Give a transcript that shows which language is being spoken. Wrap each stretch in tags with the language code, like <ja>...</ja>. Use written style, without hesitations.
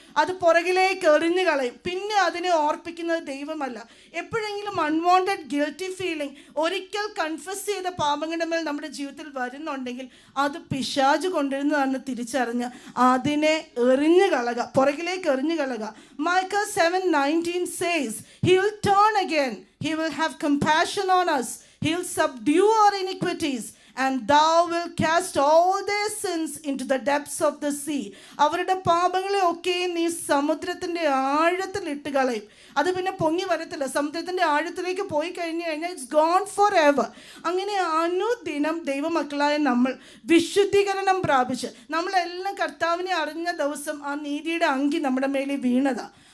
<ml>അത് പുറകിലേക്ക് എറിഞ്ഞു കളയും. പിന്നെ അതിനെ ഓർപ്പിക്കുന്നത് ദൈവമല്ല. എപ്പോഴെങ്കിലും</ml> <en>unwanted guilty feeling</en> <ml>ഒരിക്കൽ കൺഫസ് ചെയ്ത പാപങ്ങളുടെ മേൽ നമ്മുടെ ജീവിതത്തിൽ വരുന്നുണ്ടെങ്കിൽ അത് പിശാച് കൊണ്ടുവരുന്നതാണെന്ന് തിരിച്ചറിഞ്ഞ് അതിനെ എറിഞ്ഞു കളക, പുറകിലേക്ക് എറിഞ്ഞു കളക.</ml> <en>Micah 7:19 says, he will turn again, he will have compassion on us, he will subdue our iniquities, and thou will cast all their sins into the depths of the sea.</en> <ml>അവരുടെ പാപങ്ങളെ ഒക്കെ നീ സമുദ്രത്തിൻ്റെ ആഴത്തിൽ ഇട്ട് കളയും. അത് പിന്നെ പൊങ്ങി വരത്തില്ല. സമുദ്രത്തിൻ്റെ ആഴത്തിലേക്ക് പോയി കഴിഞ്ഞു കഴിഞ്ഞാൽ</ml> <en>It's gone for ever.</en> <ml>അങ്ങനെ അനുദിനം ദൈവമക്കളായ നമ്മൾ വിശുദ്ധീകരണം പ്രാപിച്ച് നമ്മളെല്ലാം കർത്താവിനെ അറിഞ്ഞ ദിവസം ആ നീതിയുടെ അങ്കി നമ്മുടെ മേലിൽ വീണതാണ്.</ml>